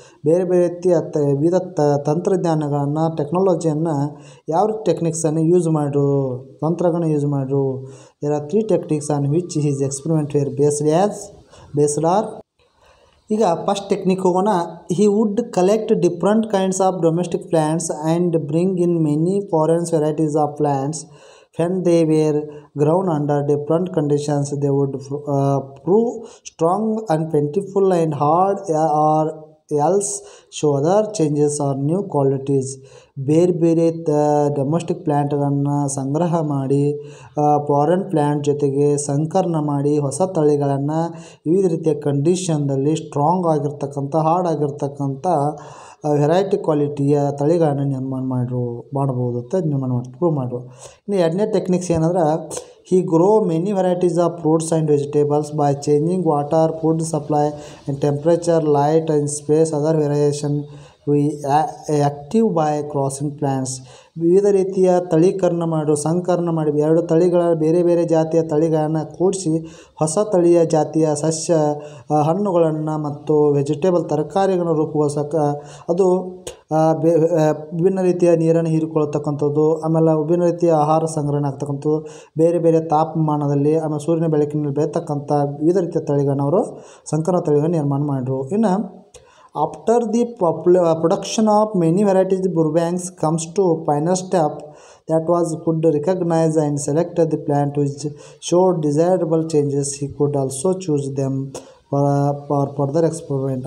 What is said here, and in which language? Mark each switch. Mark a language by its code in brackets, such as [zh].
[kn] ಬೇರೆ ಬೇರೆ ರೀತಿಯ ವಿವಿಧ ತಂತ್ರಜ್ಞಾನಗಳನ್ನು, ಟೆಕ್ನಾಲಜಿಯನ್ನು, ಯಾವ ಟೆಕ್ನಿಕ್ಸನ್ನು ಯೂಸ್ ಮಾಡಿರು, ತಂತ್ರಗಳನ್ನು ಯೂಸ್ ಮಾಡಿರು. [en] There are 3 techniques on which his experiment were based are. [kn] ಈಗ ಫಸ್ಟ್ ಟೆಕ್ನಿಕ್ ಹೋಗೋಣ. [en] He would collect different kinds of domestic plants and bring in many foreign varieties of plants. When they were grown under different conditions, they would prove strong and plentiful and hard, or else show other changes or new qualities. [kn] ಬೇರೆ ಬೇರೆ domestic ಪ್ಲ್ಯಾಂಟ್ಗಳನ್ನು ಸಂಗ್ರಹ ಮಾಡಿ foreign plant ಜೊತೆಗೆ ಸಂಕರಣ ಮಾಡಿ ಹೊಸ ತಳಿಗಳನ್ನು ವಿವಿಧ ರೀತಿಯ ಕಂಡೀಷನ್ದಲ್ಲಿ ಸ್ಟ್ರಾಂಗ್ ಆಗಿರ್ತಕ್ಕಂಥ, ಹಾರ್ಡ್ ಆಗಿರ್ತಕ್ಕಂಥ ವೆರೈಟಿ ಕ್ವಾಲಿಟಿಯ ತಳಿಗಳನ್ನು ನಿರ್ಮಾಣ ಮಾಡ್ಬೋದು ಅಂತ ಪ್ರೂವ್ ಮಾಡಿರು. ಇನ್ನು ಎರಡನೇ ಟೆಕ್ನಿಕ್ಸ್ ಏನಂದ್ರೆ, [en] He grow many varieties of fruits and vegetables by changing water, food supply and temperature, light and space, other variation active by crossing plants. [kn] ವಿವಿಧ ರೀತಿಯ ತಳೀಕರಣ ಸಂಕರಣ ಮಾಡಿ ಎರಡು ತಳಿಗಳ ಬೇರೆ ಬೇರೆ ಜಾತಿಯ ತಳಿಗಳನ್ನು ಕೂಡಿಸಿ ಹೊಸ ತಳಿಯ ಜಾತಿಯ ಸಸ್ಯ, ಹಣ್ಣುಗಳನ್ನು ಮತ್ತು ವೆಜಿಟೇಬಲ್ ತರಕಾರಿಗಳನ್ನು ರೂಪುಗೊಳಿಸೋಕೆ ಅದು ವಿಭಿನ್ನ ರೀತಿಯ ನೀರನ್ನು ಹೀರಿಕೊಳ್ಳತಕ್ಕಂಥದ್ದು, ಆಮೇಲೆ ವಿಭಿನ್ನ ರೀತಿಯ ಆಹಾರ ಸಂಗ್ರಹಣೆ ಆಗ್ತಕ್ಕಂಥದ್ದು, ಬೇರೆ ಬೇರೆ ತಾಪಮಾನದಲ್ಲಿ ಆಮೇಲೆ ಸೂರ್ಯನ ಬೆಳಕಿನಲ್ಲಿ ಬೆಳೀತಕ್ಕಂಥ ವಿವಿಧ ರೀತಿಯ ತಳಿಗಳನ್ನು ಅವರು ಸಂಕರ ತಳಿಗಳನ್ನು ನಿರ್ಮಾಣ ಮಾಡಿದ್ರು. [en] ಇನ್ನು after the production of many varieties, Burbanks comes to final step, that was could recognize and select the plant which showed desirable changes. He could also choose them for further experiment.